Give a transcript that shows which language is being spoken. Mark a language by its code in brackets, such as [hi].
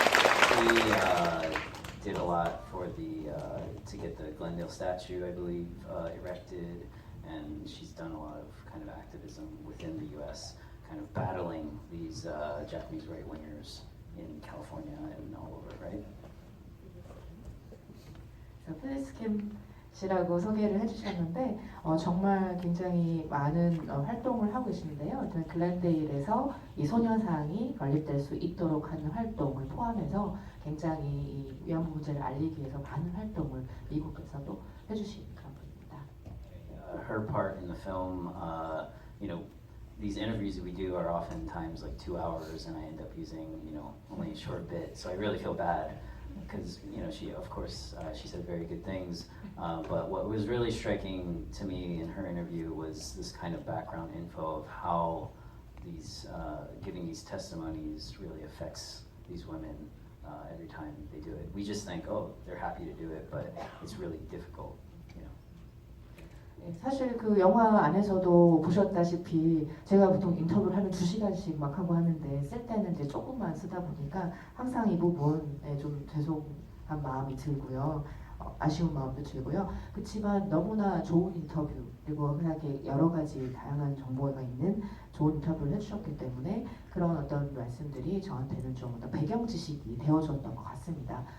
[en] She did a lot for the to get the Glendale statue, I believe, erected, and she's done a lot of kind of activism within the U.S., kind of battling these Japanese right-wingers in California and all over, right? [ko] 필리스 킴 씨라고 소개를 해주셨는데 정말 굉장히 많은 활동을 하고 계시는데요. 글렌데일에서 이 소녀상이 건립될 수 있도록 하는 활동을 포함해서 굉장히 이 위안부 문제를 알리기 위해서 많은 활동을 미국에서도 해주신 그런 분입니다. [en] Her part in the film, you know, these interviews that we do are oftentimes like 2 hours, and I end up using, you know, only a short bit. So I really feel bad. Because you know she, of course, she said very good things, but what was really striking to me in her interview was this kind of background info of how these giving these testimonies really affects these women every time they do it. We just think, oh, they're happy to do it, but it's really difficult. [ko] 사실 그 영화 안에서도 보셨다시피 제가 보통 인터뷰를 하면 2시간씩 막 하고 하는데 쓸 때는 이제 조금만 쓰다 보니까 항상 이 부분에 좀 죄송한 마음이 들고요. 아쉬운 마음도 들고요. 그렇지만 너무나 좋은 인터뷰 그리고 흔하게 여러 가지 다양한 정보가 있는 좋은 인터뷰를 해주셨기 때문에 그런 어떤 말씀들이 저한테는 좀 배경 지식이 되어줬던 것 같습니다.